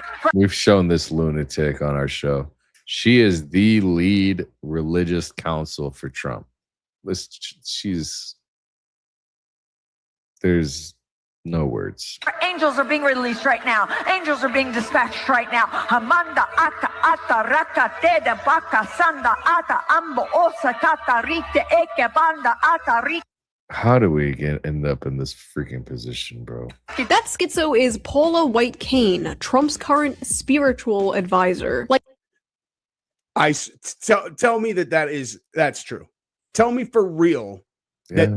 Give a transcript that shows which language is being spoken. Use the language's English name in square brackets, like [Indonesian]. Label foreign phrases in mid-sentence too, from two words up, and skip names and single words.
[English] We've shown this lunatic on our show. She is the lead religious counsel for Trump. There's no words. Angels are being released right now. Angels are being dispatched right now. Hamanda ata ata raka teda baka sanda ata ambo osa kata rite eke banda ata rite. How do we end up in this freaking position, bro? That schizo is Paula White Cain, Trump's current spiritual advisor. Tell me that's true. Tell me for real Yeah,